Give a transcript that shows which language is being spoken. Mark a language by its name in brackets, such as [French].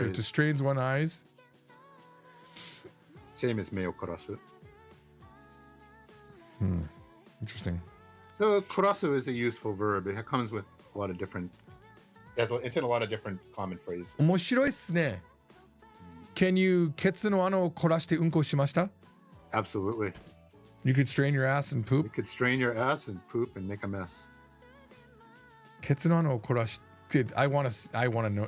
[English] phrase. to strain one's eyes. Same as me o korasu. Interesting. So korasu is a useful verb. It comes with a lot of different. It's in a lot of different common phrases. [Japanese] 面白いっすね。 [English] Can you [Japanese] ケツの穴を凝らしてうんこしました? [English] Absolutely. You could strain your ass and You poop. could strain your ass and poop and make a mess. [Japanese] ケツの穴を凝らして [English] I want to know.